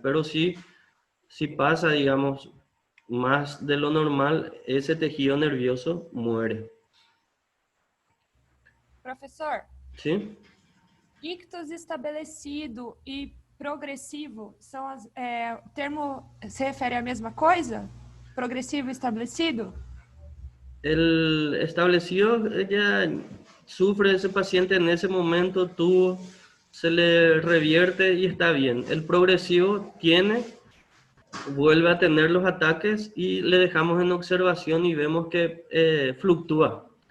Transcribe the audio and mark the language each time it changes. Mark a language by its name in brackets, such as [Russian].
[Spanish] Pero si pasa, digamos, más de lo normal, ese tejido nervioso muere. [Portuguese] Professor? Sim? Ictus estabelecido e progressivo são o termo se refere à mesma coisa? Progresivo e estabelecido? [Spanish] El establecido ya sufre ese paciente en ese momento, se le revierte y está bien. El progresivo vuelve a tener los ataques y le dejamos en observación y vemos que fluctúa.